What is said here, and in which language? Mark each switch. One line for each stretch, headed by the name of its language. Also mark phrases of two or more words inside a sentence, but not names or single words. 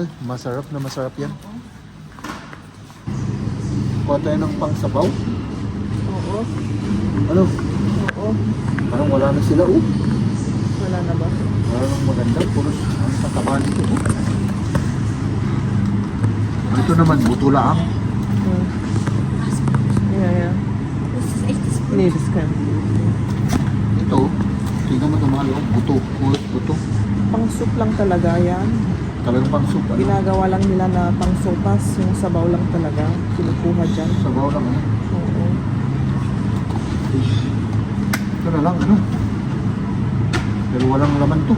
Filipino: Masarap na masarap yan. Kuha tayo ng pangsabaw. Oo. Ano? Oo. Parang wala na sila, oh. Wala na ba? Parang maganda. Puro ang tataba nito, oh. Ito naman, buto lang. Hmm. Yeah.
German: Das ist echtes Nee, das kann.
Filipino: Ito, tingnan mo ito, mahal, oh. Buto. Puro buto. Pang soup lang talaga yan. Talagang pang soup, ano? Ginagawa lang nila na pang sopas. Yung sabaw lang talaga. Kinukuha dyan. Sabaw lang, ano? Oo. Ito na lang, ano? Pero walang laman to.